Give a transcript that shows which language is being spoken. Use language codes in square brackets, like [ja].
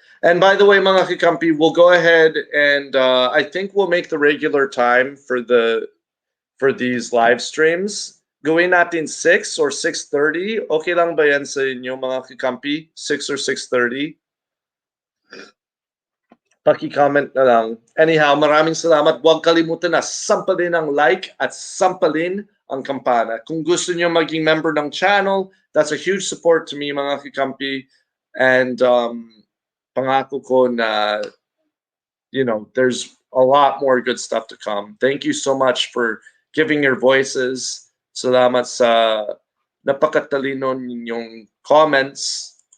[en] And by the way, [tl] mga kakampi, [en] we'll go ahead and I think we'll make the regular time for these live streams. [tl] Gawin natin 6 or 6:30. Okay lang ba yan sa inyo, mga kakampi? 6 or 6:30? Paki-comment na lang. Anyhow, maraming salamat. Huwag kalimutan na sampalin ang like at sampalin ang kampana. Kung gusto niyo maging member ng channel, [en] that's a huge support to me, [tl] mga kakampi. [en] And [tl] pangako ko na, [en] there's a lot more good stuff to come. Thank you so much for giving your voices. [tl] Salamat sa napakatalino ninyong comments.